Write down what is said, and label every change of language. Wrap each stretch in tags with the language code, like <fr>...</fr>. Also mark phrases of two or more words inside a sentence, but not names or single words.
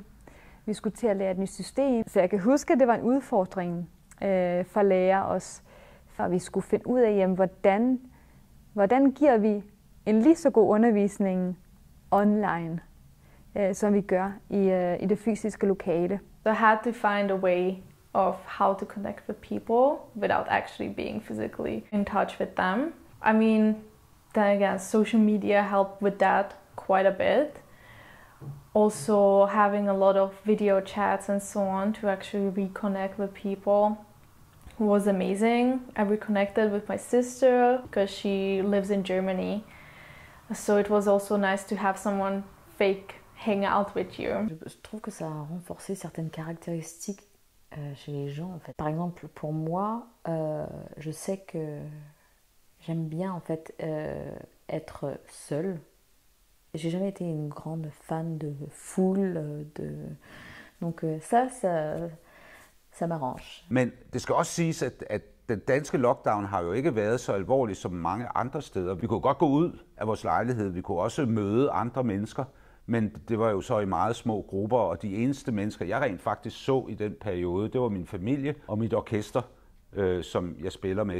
<da>Vi skulle til at lære et nyt system, så jeg kan huske, at det var en udfordring for lærer os, for vi skulle finde ud af, jamen, hvordan giver vi en lige så god undervisning online, som vi gør i det fysiske lokale.</da> <en>So I had to find a way of how to connect with people without actually being physically in touch with them. I mean, then again, social media helped with that quite a bit. Also having a lot of video chats and so on to actually reconnect with people was amazing. I reconnected with my sister because she lives in Germany. So it was also nice to have someone fake hang out with you.</en> <fr>Je trouve que ça a renforcé certaines caractéristiques chez les gens. En fait. Par exemple, pour moi, je sais que j'aime bien en fait être seule. J'ai jamais été une grande fan de foule, donc ça m'arrange.</fr> <da>Men det skal også siges, at den danske lockdown har jo ikke været så alvorlig som mange andre steder. Vi kunne godt gå ud af vores lejlighed, vi kunne også møde andre mennesker, men det var jo så i meget små grupper, og de eneste mennesker, jeg rent faktisk så i den periode, det var min familie og mit orkester, som jeg spiller med.</da>